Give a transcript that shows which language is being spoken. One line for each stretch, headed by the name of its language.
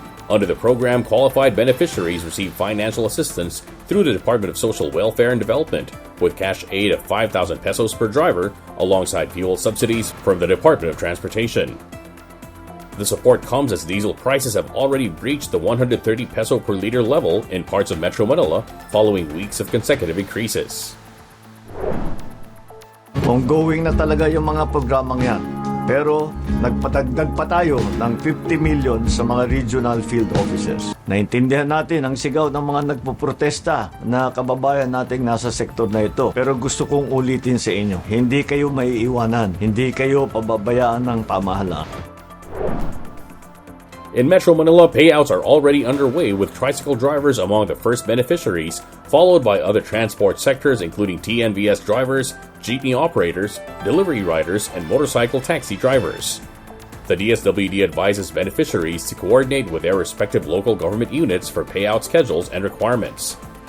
English: Under the program, qualified beneficiaries receive financial assistance through the Department of Social Welfare and Development, with cash aid of 5,000 pesos per driver, alongside fuel subsidies from the Department of Transportation. The support comes as diesel prices have already breached the 130 peso per liter level in parts of Metro Manila following weeks of consecutive increases.
Filipino: Ongoing na talaga yung mga programang yan. Pero nagpatagdag pa tayo ng 50 million sa mga regional field officers. Naintindihan natin ang sigaw ng mga nagpoprotesta na kababayan nating nasa sektor na ito. Pero gusto kong ulitin sa inyo, hindi kayo maiiwanan, hindi kayo pababayaan ng pamahalaan.
English: In Metro Manila, payouts are already underway with tricycle drivers among the first beneficiaries, followed by other transport sectors including TNVS drivers, jeepney operators, delivery riders, and motorcycle taxi drivers. The DSWD advises beneficiaries to coordinate with their respective local government units for payout schedules and requirements.